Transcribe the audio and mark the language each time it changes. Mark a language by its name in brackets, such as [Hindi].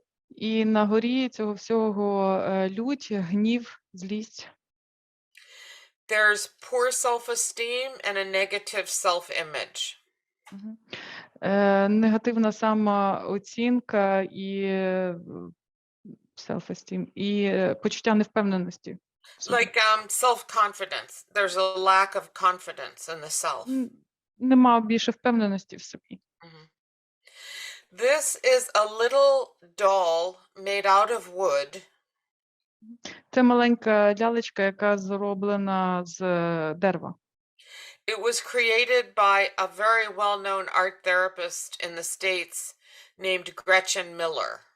[Ukrainian] І на горі цього всього лють, гнів, злість. [English] There's poor self-esteem and a negative self-image. [Ukrainian] Негативна самооцінка і self-esteem, і почуття невпевненості. [English] Like self-confidence. There's a lack of confidence in the self. [Ukrainian] Нема більше впевненості в собі. [English] This is a little doll made out of wood. [Ukrainian] Це маленька лялечка, яка зроблена з дерева. [English] It was created by a very well-known art therapist in the States named Gretchen Miller.